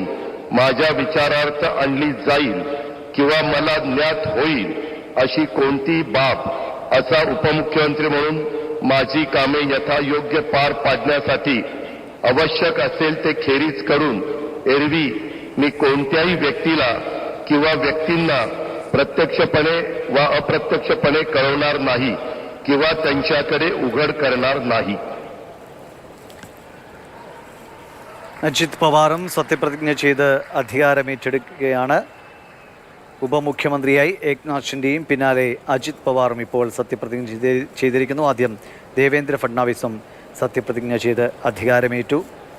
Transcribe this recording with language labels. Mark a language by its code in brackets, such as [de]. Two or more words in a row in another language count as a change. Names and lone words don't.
[mr] माझ्या विचारार्थ आणली जाईल किंवा मला ज्ञात होईल अशी कोणतीही बाब असा उपमुख्यमंत्री म्हणून माझी कामे यथायोग्य पार पाडण्यासाठी आवश्यक असेल ते खेरीज करून एरवी मी कोणत्याही व्यक्तीला किंवा व्यक्तींना प्रत्यक्षपणे व अप्रत्यक्षपणे कळवणार नाही किंवा त्यांच्याकडे उघड करणार नाही. [ml] അജിത് പവാറും സത്യപ്രതിജ്ഞ ചെയ്ത് അധികാരമേറ്റെടുക്കുകയാണ്. ഉപമുഖ്യമന്ത്രിയായി ഏകനാഥ് ഷിൻഡെയും പിന്നാലെ അജിത് പവാറും ഇപ്പോൾ സത്യപ്രതിജ്ഞ ചെയ്തിരിക്കുന്നു. ആദ്യം ദേവേന്ദ്ര ഫട്നാവിസും സത്യപ്രതിജ്ഞ ചെയ്ത് അധികാരമേറ്റു.